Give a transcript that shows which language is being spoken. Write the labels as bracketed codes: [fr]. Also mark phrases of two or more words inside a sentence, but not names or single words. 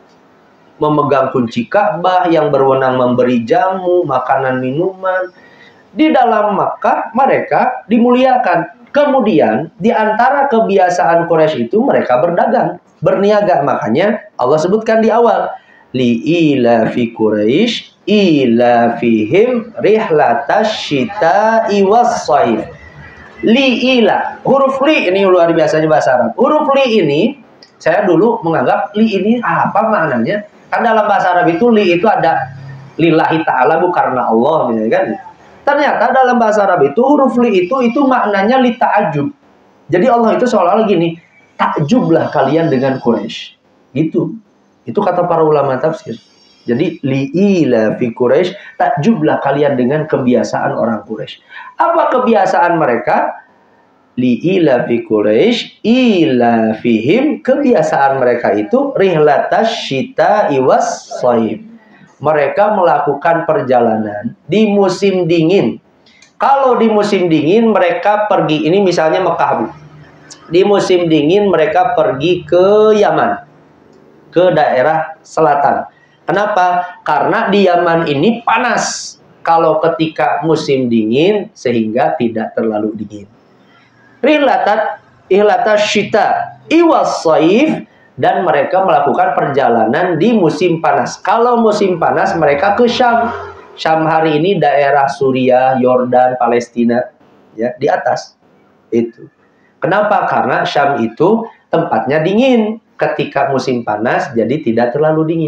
[id] Memegang kunci Ka'bah, yang berwenang memberi jamu, makanan, minuman. Di dalam Makkah mereka dimuliakan. Kemudian di antara kebiasaan Quraisy itu mereka berdagang, berniaga. Makanya Allah sebutkan di awal, [ar] لإيلاف قريش إيلافهم رحلة الشتاء والصيف. [id] Li'ila, huruf li ini luar biasanya bahasa Arab. Huruf li ini saya dulu menganggap li ini apa maknanya? Kan dalam bahasa Arab itu li itu ada [ar] لله تعالى, [id] bu, karena Allah, misalnya kan. Ternyata dalam bahasa Arab itu huruf li itu maknanya [ar] ل تعجب. [id] Jadi Allah itu seolah-olah gini, takjublah kalian dengan Quraisy. Gitu. Itu kata para ulama tafsir. Jadi [ar] لإيلاف قريش, [id] takjublah kalian dengan kebiasaan orang Quraisy. Apa kebiasaan mereka? [ar] لإيلاف قريش إيلافهم, [id] kebiasaan mereka itu [ar] رحلة الشتاء والصيف. [id] Mereka melakukan perjalanan di musim dingin. Kalau di musim dingin mereka pergi, ini misalnya Mekah, Bu. Di musim dingin mereka pergi ke Yaman, ke daerah selatan. Kenapa? Karena di Yaman ini panas kalau ketika musim dingin, sehingga tidak terlalu dingin. [ar] رحلة الشتاء والصيف, [id] dan mereka melakukan perjalanan di musim panas. Kalau musim panas mereka ke Syam. Syam hari ini daerah Suriah, Yordan, Palestina, ya, di atas. Itu. Kenapa? Karena Syam itu tempatnya dingin. Ketika musim panas jadi tidak terlalu dingin.